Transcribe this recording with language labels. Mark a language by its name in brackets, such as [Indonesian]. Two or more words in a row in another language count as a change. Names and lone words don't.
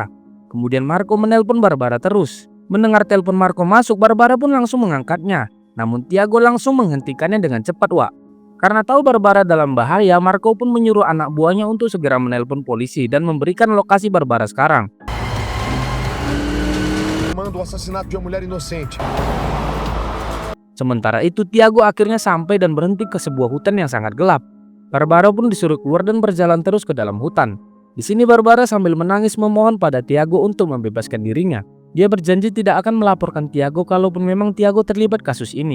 [Indonesian] Kemudian Marco menelpon Barbara terus. Mendengar telepon Marco masuk, Barbara pun langsung mengangkatnya. Namun Tiago langsung menghentikannya dengan cepat, Wak. Karena tahu Barbara dalam bahaya, Marco pun menyuruh anak buahnya untuk segera menelpon polisi dan memberikan lokasi Barbara sekarang. [Portuguese] O assassinato de uma mulher inocente. [Indonesian] Sementara itu Tiago akhirnya sampai dan berhenti ke sebuah hutan yang sangat gelap. Barbara pun disuruh keluar dan berjalan terus ke dalam hutan. Di sini Barbara sambil menangis memohon pada Tiago untuk membebaskan dirinya. Dia berjanji tidak akan melaporkan Tiago kalaupun memang Tiago terlibat kasus ini.